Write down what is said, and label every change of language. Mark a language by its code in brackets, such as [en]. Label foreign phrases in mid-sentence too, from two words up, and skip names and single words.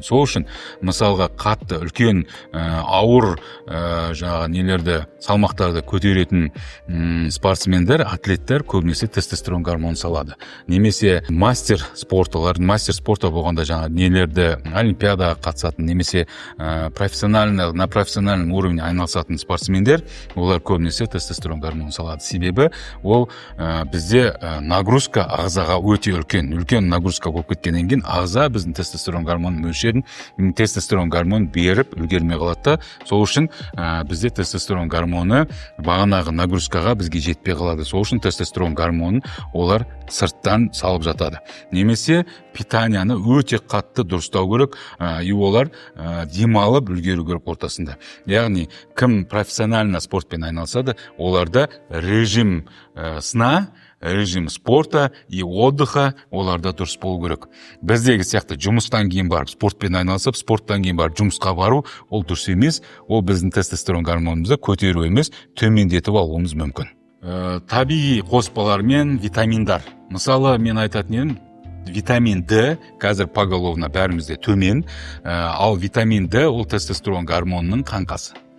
[kk] Сол үшін мысалға қатты үлкен ауыр жаңағы нелерді салмақтарды көтеретін спортсмендер, атлеттер көбінесе тестостерон гормонын салады. Немесе [ru] мастер спорта [kk] болғанда жаңағы нелерді олимпиадаға қатысатын, немесе [ru] на профессиональном уровне [kk] айналысатын спортсмендер, олар көбінесе тестостерон гормонын салады. Себебі ол бізде нагрузка ағзаға өте үлкен нагрузка болып кеткеннен кейін ағза біздің тестостерон гормонын мөлшерін, тестостерон гормонын беріп үлгермей қалады да. Сол үшін бізде тестостерон гормоны бағанағы нагрузкаға бізге жетпей қалады. Сол үшін тестостерон гормонын олар сырттан салып жатады. Немесе питанияны өте қатты дұрыстау керек, олар демалып үлгеру керек ортасында. Яғни кім профессионально спортпен айналысады, оларда [ru] режим сна, режим спорта и отдыха [kk] оларда дұрыс болу керек. Біздегі сияқты жұмыстан кейін барып спортпен айналысып, спорттан кейін барып жұмысқа бару, ол дұрыс емес. Ол біздің тестостерон гормонымызды көтеру емес, төмендетіп алуымыз мүмкін. Табиғи қоспалар мен витаминдар. Мысалы, мен айтатын едім, витамин D қазір поголовно бәрімізде төмен, ал витамин D ол тестостерон гормонының қаңқасы.